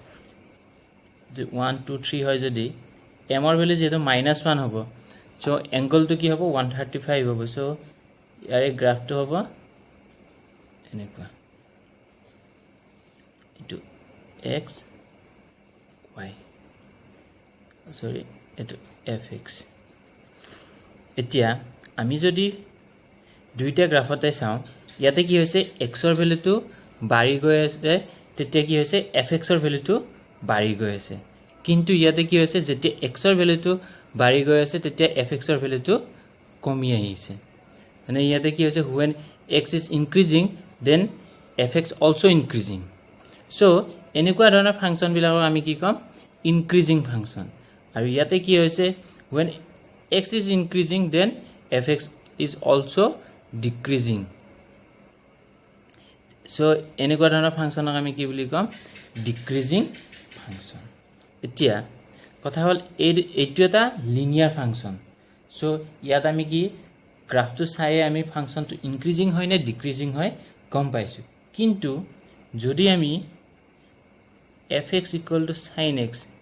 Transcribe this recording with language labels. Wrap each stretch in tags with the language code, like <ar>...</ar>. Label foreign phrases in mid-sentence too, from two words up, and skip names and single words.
<as>1 2 3 হয় যদি m ৰ ভ্যালু যেটো -1 হ'ব সো এংগলটো কি হ'ব 135 হ'ব সো ইয়াৰে গ্ৰাফটো হ'ব এনেকুৱা x y sorry eto fx এতিয়া আমি যদি দুইটা গ্ৰাফতে চাও ইয়াতে কি হৈছে x ৰ ভ্যালুটো বাঢ়ি গৈ আছে তেতিয়া কি হৈছে fx ৰ ভ্যালুটো বাঢ়ি গৈ আছে কিন্তু ইয়াতে কি হৈছে যেতিয়া x ৰ ভ্যালুটো বাঢ়ি গৈ আছে তেতিয়া fx ৰ ভ্যালুটো কমি আহিছে মানে ইয়াতে কি হৈছে</as> <en>when x is increasing then fx also increasing</en> <as>so এনেকুৱা ধৰণৰ ফাংশন বিলাকক আমি কি কম</as> <en>increasing function</en> <as>আৰু ইয়াতে কি হৈছে</as> <en>when x is increasing then fx is also decreasing</en> <as>so এনেকুৱা ধৰণৰ ফাংশনক আমি কি বুলি কম</as> <en>decreasing function</en> <as>এতিয়া কথা হল এইটো এটা</as> <en>linear function</en> <as>so ইয়াত আমি কি গ্ৰাফটো চাই আমি ফাংশনটো ইনক্ৰিজিং হয় নে ডিক্ৰিজিং হয় গম পাইছো কিন্তু যদি আমি fx = sin x</as>